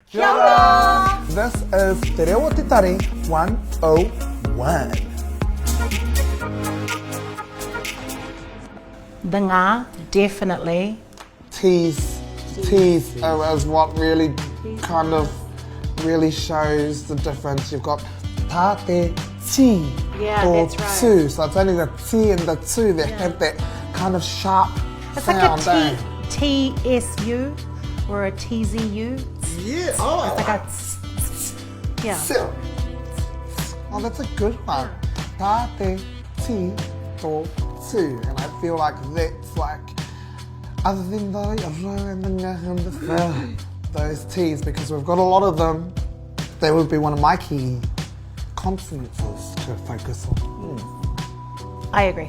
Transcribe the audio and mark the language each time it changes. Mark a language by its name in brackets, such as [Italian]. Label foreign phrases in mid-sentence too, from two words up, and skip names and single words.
[Māori] Kia ora! [English] This is Te Reo Te Tari 101. The ngā, definitely. Teas is what really kind of really shows the difference. [Māori] You've got tā te ti [English] Yeah, or that's right. tu. So it's only the ti and the tu that have that kind of sharp It's sound. like a TSU or a TZU. Yeah, oh, It's like a yeah. Sil. Oh, that's a good one. [Māori] Tā te ti [English] or tu. And I feel like that's like, other than those T's, because we've got a lot of them, they would be one of my key consonants to focus on. I agree.